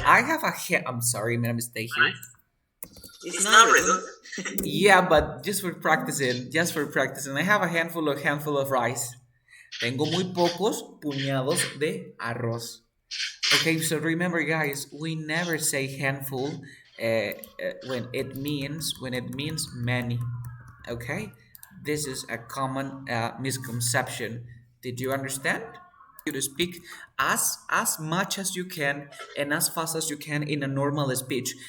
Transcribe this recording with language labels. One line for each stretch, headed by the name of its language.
English: I have a I'm sorry, made a mistake here. It's not redundant. Yeah, but just for practicing. I have a handful of rice.
Spanish: Tengo muy pocos puñados de arroz.
English: Okay, so remember, guys, we never say handful when it means many. Okay, this is a common misconception. Did you understand? You to speak as much as you can and as fast as you can in a normal speech.